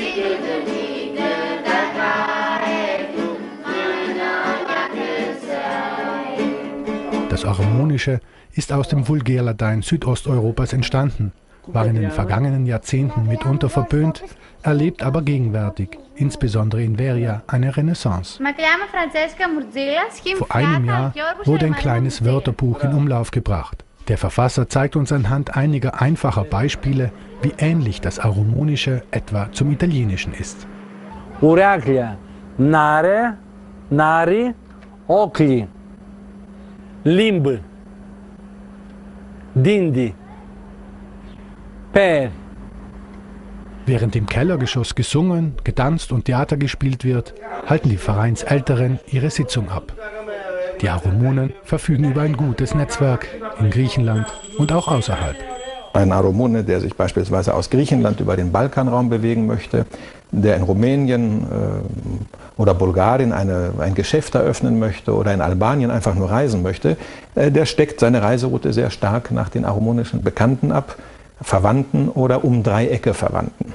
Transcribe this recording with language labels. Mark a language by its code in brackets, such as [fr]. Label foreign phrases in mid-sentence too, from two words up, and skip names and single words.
[de] Das Aromunische ist aus dem Vulgärlatein Südosteuropas entstanden, war in den vergangenen Jahrzehnten mitunter verpönt, erlebt aber gegenwärtig, insbesondere in Veria, eine Renaissance. Vor einem Jahr wurde ein kleines Wörterbuch in Umlauf gebracht. Der Verfasser zeigt uns anhand einiger einfacher Beispiele, wie ähnlich das Aromunische etwa zum Italienischen ist. [rup] Ουράκια, νάρε, νάρι, όκλι, λίμπ, δίντι, πέρ. [de] Während im Kellergeschoss gesungen, getanzt und Theater gespielt wird, halten die Vereinsälteren ihre Sitzung ab. Die Aromunen verfügen über ein gutes Netzwerk in Griechenland und auch außerhalb. Ein Aromune, der sich beispielsweise aus Griechenland über den Balkanraum bewegen möchte, der in Rumänien oder Bulgarien ein Geschäft eröffnen möchte oder in Albanien einfach nur reisen möchte, der steckt seine Reiseroute sehr stark nach den aromunischen Bekannten ab, Verwandten oder um Dreiecke Verwandten.